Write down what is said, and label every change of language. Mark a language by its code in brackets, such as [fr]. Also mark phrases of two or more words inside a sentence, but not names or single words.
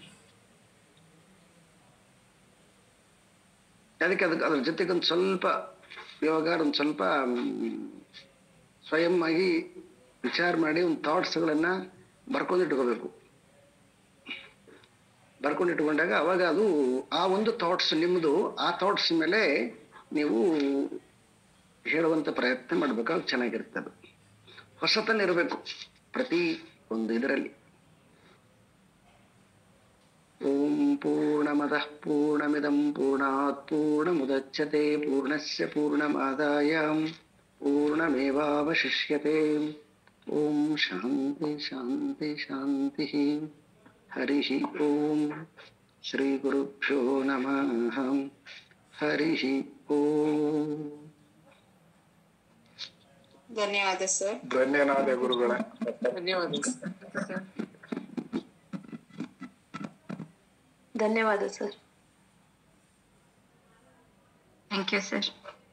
[kn] ಅದಕ್ಕೆ ಅದ್ರ ಜೊತೆಗೆ ಒಂದು ಸ್ವಲ್ಪ ಯೋಗ, ಒಂದು ಸ್ವಲ್ಪ ಸ್ವಯಂ ಆಗಿ ವಿಚಾರ ಮಾಡಿ ಒಂದು ಥಾಟ್ಸ್ಗಳನ್ನ ಬರ್ಕೊಂಡಿಟ್ಕೋಬೇಕು. ಬರ್ಕೊಂಡಿಟ್ಕೊಂಡಾಗ ಅವಾಗ ಅದು ಆ ಒಂದು ಥಾಟ್ಸ್ ನಿಮ್ಮದು, ಆ ಥಾಟ್ಸ್ ಮೇಲೆ ನೀವು ಹೇಳುವಂತ ಪ್ರಯತ್ನ ಮಾಡ್ಬೇಕಾದ್ರೆ ಚೆನ್ನಾಗಿರುತ್ತೆ. ಅದು ಹೊಸತನ ಇರಬೇಕು ಪ್ರತಿ ಒಂದು ಇದರಲ್ಲಿ. [sa] ಓಂ ಪೂರ್ಣಮದಃ ಪೂರ್ಣಮಿದಂ ಪೂರ್ಣಾತ್ ಪೂರ್ಣಮುದಚ್ಯತೆ ಪೂರ್ಣಸ್ಯ ಪೂರ್ಣಮಾದಾಯ ಪೂರ್ಣಮೇವಾವಶಿಷ್ಯತೆ. ಓಂ ಶಾಂತಿ ಶಾಂತಿ ಶಾಂತಿ. ಹರಿ ಓಂ. ಶ್ರೀ ಗುರುಭ್ಯೋ ನಮಃ. ಹರಿ ಓಂ. [kn] ಧನ್ಯವಾದ ಸರ್. ಧನ್ಯವಾದ ಗುರುಗಳೇ. ಧನ್ಯವಾದ ಧನ್ಯವಾದ ಸರ್. [en] thank you sir.